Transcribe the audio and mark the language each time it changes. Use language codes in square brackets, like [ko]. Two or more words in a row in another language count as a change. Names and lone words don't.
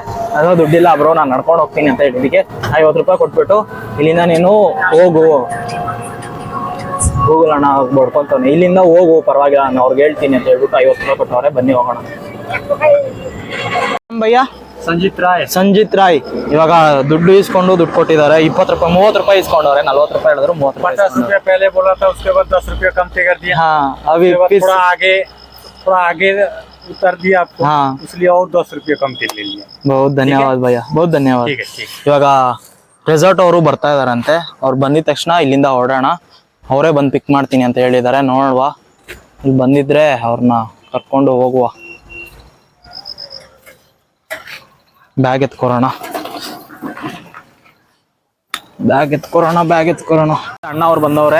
[kn] ಅದೋ ದುಡ್ಡಿಲ್ಲ ಬ್ರೋ, ನಾನು ನಡ್ಕೊಂಡು ಹೋಗ್ತೀನಿ ಅಂತ ಹೇಳಿದ್ದಕ್ಕೆ ₹50 ಕೊಟ್ಬಿಟ್ಟು ಇಲ್ಲಿಂದ ನೀನು ಹೋಗು, ಗೂಗಲ್ ಅಣ್ಣ ಬಡ್ಕೊತಾನೆ, ಇಲ್ಲಿಂದ ಹೋಗು ಪರವಾಗಿಲ್ಲ ನಾನು ಅವ್ರಿಗೆ ಹೇಳ್ತೀನಿ ಅಂತ ಹೇಳ್ಬಿಟ್ಟು ₹50 ಕೊಟ್ಟವ್ರೆ. ಬನ್ನಿ ಹೋಗೋಣ. ಭಯ್ಯ ಸಂಜಿತ್ ರಾಯ್ ಇವಾಗ ದುಡ್ಡು ಇಸ್ಕೊಂಡು ದುಡ್ಡು ಕೊಟ್ಟಿದ್ದಾರೆ. ₹20 ₹30 ಇಸ್ಕೊಂಡವ್ರೆ. ₹40 ಹೇಳಿದ್ರು, ₹30 [hi] पहले बोला था, उसके बाद ₹10 कम कर दिया. हाँ, अभी थोड़ा आगे उतर दिया आपको. हाँ, इसलिए और ₹10 कम ले लिया. बहुत धन्यवाद भैया, बहुत धन्यवाद. ठीक है. [kn] ಇವಾಗ ರೆಸಾರ್ಟ್ ಅವರು ಬರ್ತಾ ಇದಾರಂತೆ. ಅವ್ರು ಬಂದಿದ ತಕ್ಷಣ ಇಲ್ಲಿಂದ ಹೊರಡೋಣ. ಅವರೇ ಬಂದು ಪಿಕ್ ಮಾಡ್ತೀನಿ ಅಂತ ಹೇಳಿದ್ದಾರೆ. ನೋಡುವ, ಇಲ್ಲಿ ಬಂದಿದ್ರೆ ಅವ್ರನ್ನ ಕರ್ಕೊಂಡು ಹೋಗುವ. ಬ್ಯಾಗ್ ಎತ್ಕೊರೋಣ. ಅಣ್ಣ ಅವ್ರು ಬಂದವ್ರೆ.